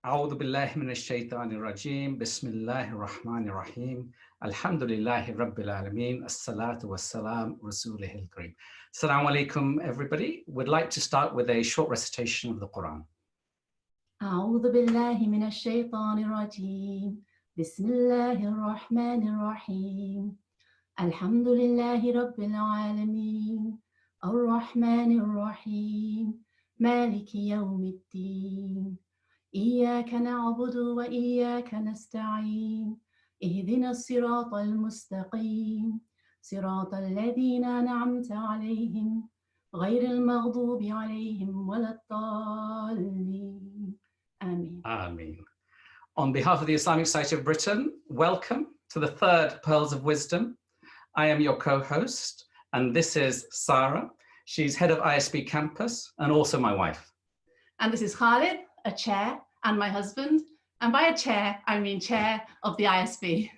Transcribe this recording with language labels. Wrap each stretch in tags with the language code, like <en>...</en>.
<ar>أعوذ بالله من الشيطان الرجيم بسم الله الرحمن الرحيم الحمد لله رب العالمين الصلاة والسلام رسوله الكريم.</ar> <en>Assalamu alaikum, everybody. We'd like to start with a short recitation of the Quran.</en> <ar>أعوذ بالله من الشيطان الرجيم بسم الله الرحمن الرحيم الحمد لله رب العالمين الرحمن الرحيم مالك يوم الدين إياك نعبد وإياك نستعين اهدنا الصراط المستقيم صراط الذين أنعمت عليهم غير المغضوب عليهم ولا الضالين. Ameen. Ameen.</ar> <en>On behalf of the Islamic Society of Britain, welcome to the third Pearls of Wisdom. I am your co-host, and this is Sarah. She's head of ISB campus and also my wife. And this is Khalid, a chair, and my husband. And by a chair, I mean chair of the ISB.</en>